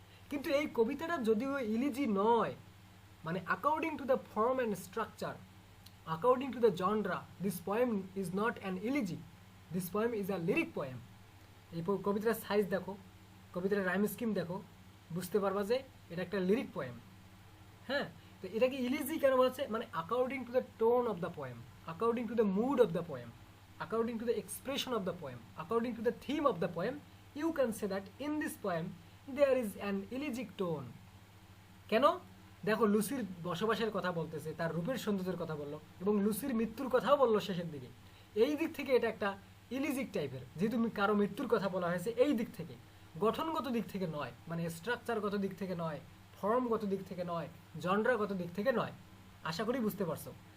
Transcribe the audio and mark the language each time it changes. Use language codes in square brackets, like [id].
[bn] কিন্তু এই কবিতাটা যদিও ইলিজি নয়, মানে [en] According to the form and structure, according to the genre, this poem is not an elegy, this poem is a lyric poem. [bn] এই কবিতার সাইজ দেখো, কবিতার রাইম স্কিম দেখো, বুঝতে পারবা যে এটা একটা লিরিক পোয়েম। হ্যাঁ, তো এটাকে ইলিজি কেন বলছে? মানে [en] According to the tone of the poem, according to the mood of the poem, according to the expression of the poem, according to the theme of the poem, you can say that in this poem there is an elegiac tone. [bn] কেন? দেখো, লুসির বসবাসের কথা বলতেছে, তার রূপের সৌন্দর্যের কথা বললো, এবং লুসির মৃত্যুর কথাও বললো শেষের দিকে। এই দিক থেকে এটা একটা ইলিজিক টাইপের, যেহেতু কারো মৃত্যুর কথা বলা হয়েছে, এই দিক থেকে, গঠনগত দিক থেকে নয়, মানে স্ট্রাকচারগত দিক থেকে নয়, ফর্মগত দিক থেকে নয়, জনরাগত দিক থেকে নয়। আশা করি বুঝতে পারছো।